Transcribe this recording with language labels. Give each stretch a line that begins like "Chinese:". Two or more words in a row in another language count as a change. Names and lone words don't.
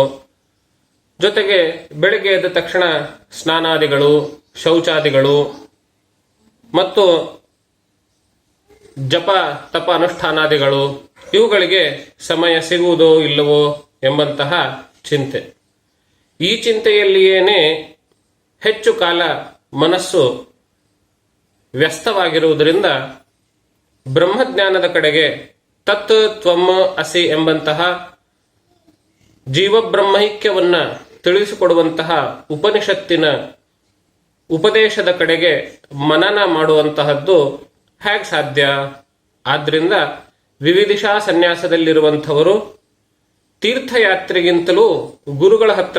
Kannada: ಜೊತೆಗೆ ಬೆಳಗ್ಗೆ ಎದ್ದ ತಕ್ಷಣ ಸ್ನಾನಾದಿಗಳು, ಶೌಚಾದಿಗಳು ಮತ್ತು ಜಪ ತಪ ಅನುಷ್ಠಾನಾದಿಗಳು ಇವುಗಳಿಗೆ ಸಮಯ ಸಿಗುವುದೋ ಇಲ್ಲವೋ ಎಂಬಂತಹ ಚಿಂತೆ. ಈ ಚಿಂತೆಯಲ್ಲಿಯೇನೆ ಹೆಚ್ಚು ಕಾಲ ಮನಸ್ಸು ವ್ಯಸ್ತವಾಗಿರುವುದರಿಂದ ಬ್ರಹ್ಮಜ್ಞಾನದ ಕಡೆಗೆ
Sanskrit: ತತ್ ತ್ವಂ ಅಸಿ
Kannada: ಎಂಬಂತಹ ಜೀವಬ್ರಹ್ಮೈಕ್ಯವನ್ನ ತಿಳಿಸಿಕೊಡುವಂತಹ ಉಪನಿಷತ್ತಿನ ಉಪದೇಶದ ಕಡೆಗೆ ಮನನ ಮಾಡುವಂತಹದ್ದು ಹೇಗೆ ಸಾಧ್ಯ? ಆದ್ರಿಂದ ವಿವಿಧಿಷಾ ಸನ್ಯಾಸದಲ್ಲಿರುವಂಥವರು ತೀರ್ಥಯಾತ್ರೆಗಿಂತಲೂ ಗುರುಗಳ ಹತ್ರ